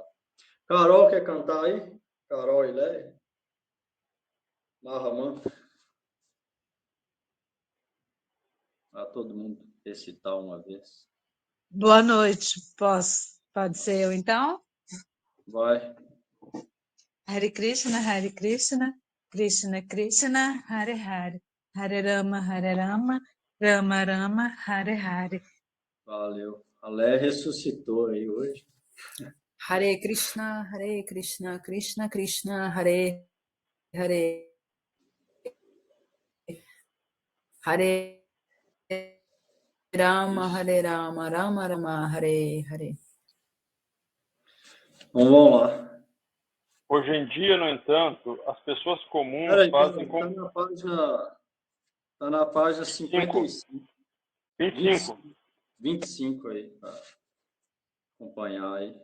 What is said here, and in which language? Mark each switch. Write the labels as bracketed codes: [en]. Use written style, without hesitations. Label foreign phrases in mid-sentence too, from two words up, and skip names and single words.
[pt] Carol, quer cantar aí? Carol e Lélia? Mahaman. Para todo mundo recitar uma vez. Boa noite. Pode ser eu, então? Vai. [sa] Hare Krishna, Krishna Krishna, Hare Hare, Hare Rama, Rama Rama, Hare Hare. [pt] Valeu. A Lé ressuscitou aí hoje. [sa] Hare Krishna, Krishna Krishna, Hare Hare, Hare Rama, Rama Rama, Hare Hare. [pt] Então vamos lá. Hoje em dia, no entanto, as pessoas comuns Peraí, fazem está com... na página 55. 25. 25 aí, para acompanhar aí.